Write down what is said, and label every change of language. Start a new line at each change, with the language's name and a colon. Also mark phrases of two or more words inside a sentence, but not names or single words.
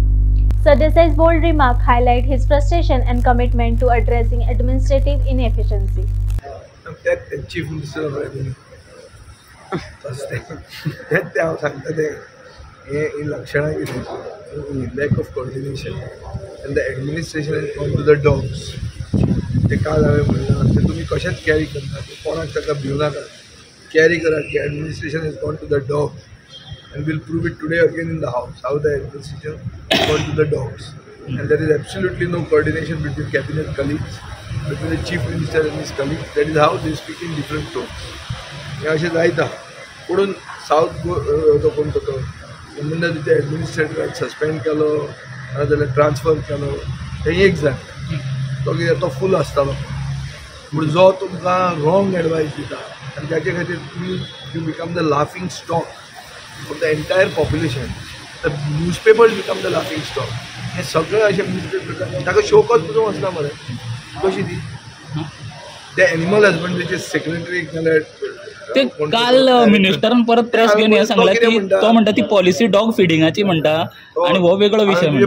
English: Sardesai's bold remark highlight his frustration and commitment to addressing administrative inefficiency. That Chief Minister of Revenue. Lack of coordination and the administration has gone to the dogs.
Konkani: ते काल हांवें म्हणलां ते तुमी कशेंच कॅरी करना, कोणाक ताका भिवू नाका, कॅरी करात की
English: administration has gone to the dogs and we'll prove it today again in the house how the administration has gone to the dogs and there is absolutely no coordination between cabinet colleagues, between the chief minister and his colleagues. That is how they speak in different tones.
Konkani: हे अशें जायता पुणून सावथ तो कोण तो संबंदीत तिथे एडमिनिस्ट्रेटराक सस्पेंड केलो नाजाल्यार ट्रान्सफर केलो तें एक जालें तो फूल आसतालो पूण जो तुमकां
English: wrong advice
Konkani: दिता आनी त्याचे खातीर तुमी
English: you become the laughing stock for the entire population. the newspapers become the laughing stock.
Konkani: हे सगळे अशे न्यूजपेपर ताका शोकच पुजो वचना मरे कशी ती ते
English: animal husbandryचे
Konkani: सेक्रेटरी ते काल मिनिस्टरान परत प्रेस घेवन हे सांगला की तो म्हणटा ती पॉलिसी
English: dog feedingाची
Konkani: म्हणटा आणि हो वेगळो विषय म्हणटा.